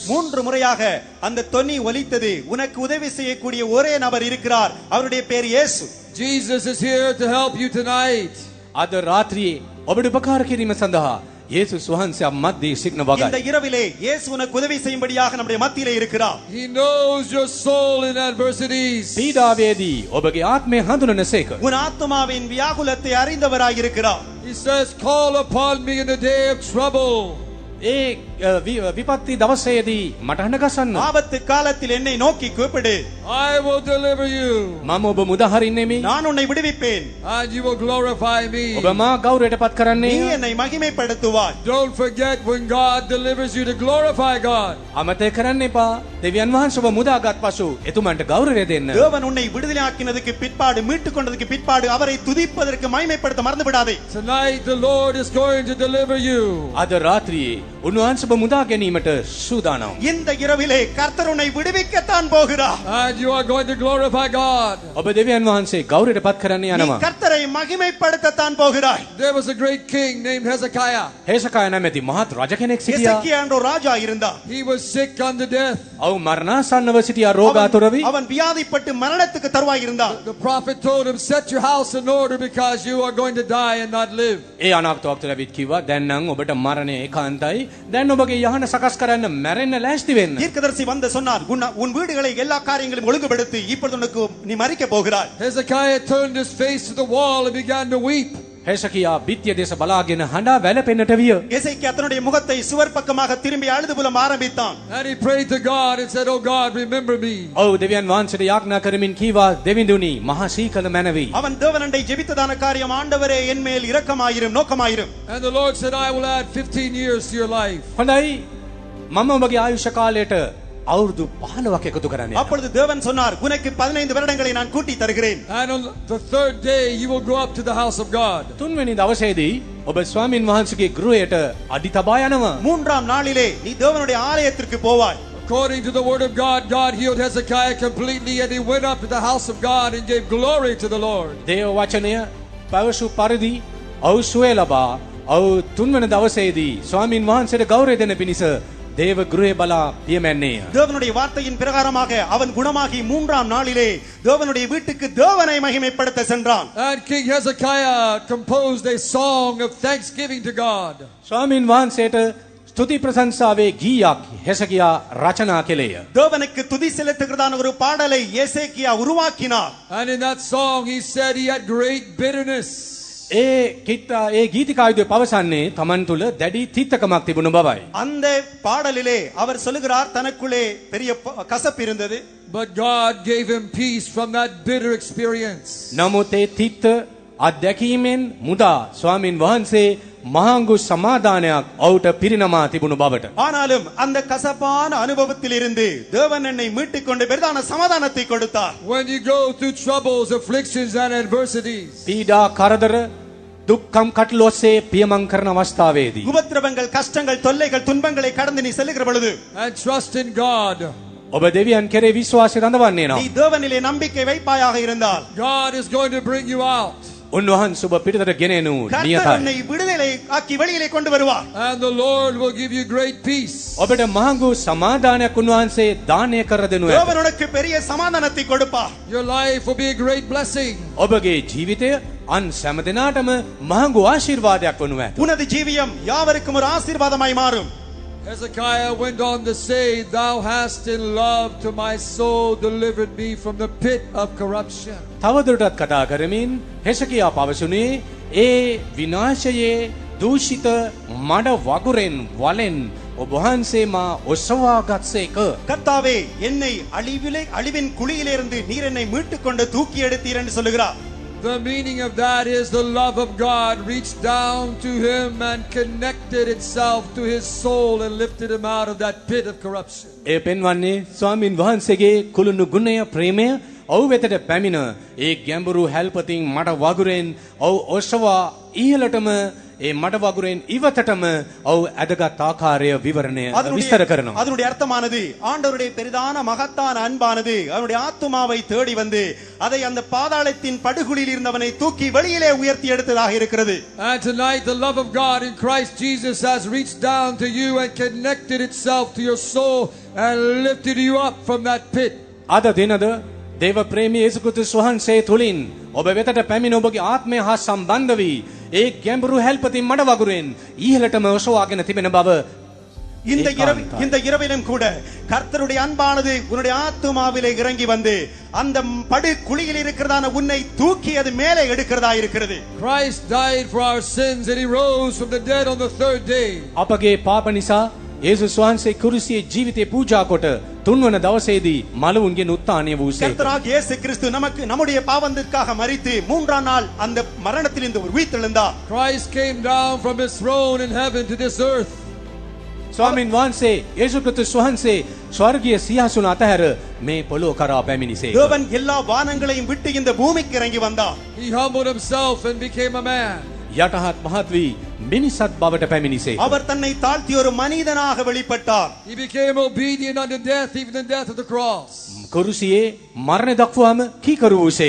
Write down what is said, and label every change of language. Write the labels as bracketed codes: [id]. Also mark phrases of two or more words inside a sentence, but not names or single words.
[ta] 3 முறையாக அந்த தொனி ஒலித்தது. உனக்கு உதவி செய்யக்கூடிய ஒரே நபர் இருக்கிறார், அவருடைய பெயர் இயேசு. [en] Jesus is here to help you tonight. [si] අද රාත්‍රියේ ඔබට උපකාර කිරීම සඳහා යේසුස් වහන්සේ මැද්දේ සිටින [ta] இந்த [si] වගයි. [ta] இரவிலே இயேசு உனக்கு உதவி செய்யும்படியாக நம்முடைய மத்தியிலே இருக்கிறார். [en] He knows your soul in adversities. [si] පීඩාවේදී ඔබගේ ආත්මය හඳුනනසේක. [ta] உன் ஆத்துமாவின் வியாகுலத்தை அறிந்தவராய் இருக்கிறார். [en] He says, "Call upon me in the day of trouble." [si] ඒ විපත්ති දවසේදී මට හඬ ගසන්න. [ta] ஆபத்து காலத்தில் என்னை நோக்கி கூப்பிடு, [en] I will deliver you. [si] මම ඔබ මුදහරින්නෙමි. [ta] நான் உன்னை விடுவிப்பேன். [en] And you will glorify me. [si] ඔබ මා ගෞරවයට පත් [ta] நீ [si] කරන්නේ. [ta] என்னை மகிமைப்படுத்துவாய். [en] Don't forget when God delivers you to glorify God. [si] අමතක කරන්න එපා. දෙවියන් වහන්සේ ඔබ මුදාගත් පසු එතුමන්ට ගෞරවය දෙන්න. [ta] தேவன் உன்னை விடுதலையாக்கினதுக்கு பிற்பாடு, மீட்டுக் கொண்டதுக்கு பிற்பாடு அவரை துதிப்பதற்கு மகிமைப்படுத்த மறந்து விடாதே. [en] Tonight the Lord is going to deliver you. [si] අද රාත්‍රියේ උන්වහන්සේ ඔබ මුදා ගැනීමට සූදානම්. [ta] இந்த இரவிலே கர்த்தர் உன்னை விடுவிக்கத்தான் போகிறார். [en] And you are going to glorify God. [si] ඔබ දෙවියන් වහන්සේ ගෞරවයට පත් කරන්න [ta] நீ [si] යනවා. [ta] கர்த்தரை மகிமைப்படுத்தத்தான் போகிறாய். [en] There was a great king named Hezekiah. [si] හේසකාය නැමැති මහත් රජ කෙනෙක් සිටියා. [ta] எசேக்கியா என்ற ஒரு ராஜா இருந்தான். [en] He was sick unto death. [si] ඔව් මරණාසන්නව සිටියා රෝගාතුරවි. [ta] அவன் வியாதிப்பட்டு மரணத்துக்கு தருவாய் இருந்தான். [en] The prophet told him, "Set your house in order because you are going to die and not live." [si] ඒ අනාගතවක්ත ලැබිත් කිව්වා දැන් නම් ඔබට මරණය ඒකාන්තයි. දැන් ඔබගේ යහන සකස් කරන්න මැරෙන්න ලෑස්ති වෙන්න. [ta] தீர்க்கதரிசி வந்து சொன்னார், உன் வீடுகளை எல்லா காரியங்களையும் ஒழுங்குபடுத்தி இப்பொழுது உனக்கு நீ மரிக்க போகிறாய். [en] Hezekiah turned his face to the wall and began to weep. [si] හේසකියා බිත්තිය දෙස බලාගෙන හඬා වැළපෙන්නට විය. [ta] எசேக்கியா தன்னுடைய முகத்தை சுவர் பக்கமாக திரும்பி அழுது புலம் ஆரம்பித்தான். [en] And he prayed to God and said, "Oh God, remember me." [si] ඔව් දෙවියන් වහන්සේට යාඥා කරමින් කීවා දෙවිඳුනි මහා සීකල මැනවි. [ta] அவன் தேவனண்டை ஜெபித்ததான காரியம், ஆண்டவரே என் மேல் இரக்கமாயிரும், நோக்கமாயிரும். [en] And the Lord said, "I will add 15 years to your life." [si] හොඳයි මම ඔබගේ ආයුෂ කාලයට අවුරුදු 15ක් එකතු කරන්න යනවා. [ta] அப்பொழுது தேவன் சொன்னார், உனக்கு 15 வருடங்களை நான் கூட்டி தருகிறேன். [en] And on the 3rd day you will go up to the house of God. [si] තුන්වෙනි දවසේදී ඔබ ස්වාමින් වහන්සේගේ ගෘහයට අඩි තබා යනවා. [ta] 3ஆம் நாளிலே நீ தேவனுடைய ஆலயத்திற்கு போவாய். [en] According to the word of God, God healed Hezekiah completely, and he went up to the house of God and gave glory to the Lord. [si] දේව වචනය පැවසු පරිදි ඔව් සුවය ලබා ඔව් තුන්වෙනි දවසේදී ස්වාමින් වහන්සේට ගෞරවය දෙන පිණිස දේව ගෘහය බලා පියමැන්නේය. [ta] தேவனுடைய வார்த்தையின் பிரகாரமாக அவன் குணமாகி 3ஆம் நாளிலே தேவனுடைய வீட்டுக்கு தேவனை மகிமைப்படுத்த சென்றான். [en] And King Hezekiah composed a song of thanksgiving to God. [si] ස්වාමින් වහන්සේට ස්තුති ප්‍රශංසාවේ ගීයක් හෙසකියා රචනා කළේය. [ta] தேவனுக்கு துதி செலுத்துகிறதான ஒரு பாடலை எசேக்கியா உருவாக்கினார். [en] And in that song he said he had great bitterness. [si] ඒ ගීතිකායුදේ පවසන්නේ තමන් තුළ දැඩි තිත්තකමක් තිබුණු බවයි. [ta] அந்த பாடலிலே அவர் சொல்லுகிறார், தனக்குள்ளே பெரிய கசப்பு இருந்தது. [en] But God gave him peace from that bitter experience. [si] නමුත් ඒ තිත්ත අත්දැකීමෙන් මුදා ස්වාමින් වහන්සේ මහඟු සමාදානයක් ඔහුට පිරිනමා තිබුණු බවට. [ta] ஆனாலும் அந்த கசப்பான அனுபவத்தில் இருந்து தேவன் என்னை மீட்டுக் கொண்டு பெரிதான சமாதானத்தை கொடுத்தார். [en] When you go through troubles, afflictions and adversities, [si] පීඩා කරදර දුක්ඛම් කටළු ඔස්සේ පියමන් කරන අවස්ථාවේදී [ta] உபத்திரவங்கள், கஷ்டங்கள், தொல்லைகள், துன்பங்களை கடந்து நீ செல்லுகிற பொழுது [en] and trust in God, [si] ඔබ දෙවියන් කෙරේ විශ්වාසය රඳවන්නේ [ta] நீ [si] නම් [ta] தேவனிலே நம்பிக்கை வைப்பாயாக இருந்தால் [en] God is going to bring you out. [si] උන්වහන්සේ ඔබ පිටතට ගෙන එනු [ta] கர்த்தர் [si] නියතයි. [ta] உன்னை விடுதலை ஆக்கி வெளியிலே கொண்டு வருவார். [en] And the Lord will give you great peace. [si] ඔබට මහඟු සමාදානයක් උන්වහන්සේ දානය කර දෙනු ඇත. [ta] தேவன் உனக்கு பெரிய சமாதானத்தை கொடுப்பார். [en] Your life will be a great blessing. [si] ඔබගේ ජීවිතය අන් සෑම දෙනාටම මහඟු ආශිර්වාදයක් වනු ඇත. [ta] உனது ஜீவியம் யாவருக்கும் ஒரு ஆசீர்வாதமாய் மாறும். [en] Hezekiah went on to say, Thou hast in love to my soul delivered me from the pit of corruption. [si] තවදුරටත් කතා කරමින් හෙසකියා පවසුනේ ඒ විනාශයේ දූෂිත මඩ වගුරෙන් වලෙන් ඔබ වහන්සේ මා ඔසවා ගත්සේක. [ta] கர்த்தாவே என்னை அழிவின் குழியிலிருந்து நீர் என்னை மீட்டுக் கொண்டு தூக்கி எடுத்தீர் என்று சொல்லுகிறார். [en] The meaning of that is the love of God reached down to him and connected itself to his soul and lifted him out of that pit of corruption. [si] ඒ පෙන්වන්නේ ස්වාමින් වහන්සේගේ කුළුණු ගුණය ප්‍රේමය ඔහු වෙතට පැමිණ ඒ ගැඹුරු හැල්පතින් මඩ වගුරෙන් ඔහු ඔසවා ඉහළටම ඒ මඩ වගුරෙන් ඉවතටම ඔහු ඇදගත් ආකාරය විවරණය විස්තර කරනවා. [ta] அதனுடைய அர்த்தமானது ஆண்டவருடைய பெரிதான மகத்தான அன்பானது அவனுடைய ஆத்துமாவை தேடி வந்து அதை அந்த பாதாளத்தின் படுகுழியில் இருந்தவனை தூக்கி வெளியிலே உயர்த்தி எடுத்ததாக இருக்கிறது. [en] And tonight the love of God in Christ Jesus has reached down to you and connected itself to your soul and lifted you up from that pit. [si] අද දිනද දේව ප්‍රේමී යේසුස් ක්‍රිස්තුස් වහන්සේ තුලින් ඔබ වෙතට පැමිණ ඔබගේ ආත්මය හා සම්බන්ධ වී ඒ ගැඹුරු හැල්පතින් මඩ වගුරෙන් ඉහළටම ඔසවාගෙන තිබෙන බව [ta] இந்த இரவிலும் கூட கர்த்தருடைய அன்பானது உன்னுடைய ஆத்துமாவிலே இறங்கி வந்து அந்த படு குழியில் இருக்கிறதான உன்னை தூக்கி அது மேலே எடுக்கிறதா இருக்கிறது. [en] Christ died for our sins and he rose from the dead on the third day. [si] අපගේ පාප නිසා යේසුස් වහන්සේ කුරුසියේ ජීවිතේ පූජා කොට තුන්වන දවසේදී මලවුන්ගෙන් උත්ථානය වූසේ. [ta] கர்த்தராகிய இயேசு கிறிஸ்து நமக்கு நம்முடைய பாவத்திற்காக மரித்து மூன்றாம் நாள் அந்த மரணத்திலிருந்து உயிர்த்தெழுந்தார். [en] Christ came down from his throne in heaven to this earth. [si] ස්වාමින් වහන්සේ යේසුස් ක්‍රිස්තුස් වහන්සේ ස්වර්ගීය සිංහාසන අතහැර මේ පොළොව කරා පැමිණිසේ. [ta] தேவன் எல்லா வானங்களையும் விட்டு இந்த பூமிக்கு இறங்கி வந்தார். [en] He humbled himself and became a man. [si] යටහත් මහත් වී මිනිසත් බවට පැමිණිසේ. [ta] அவர் தன்னை தாழ்த்தி ஒரு மனிதனாக வெளிப்பட்டார். [en] He became obedient unto death, even the death of the cross. [si] කුරුසියේ මරණය දක්වාම කීකරු වූසේක.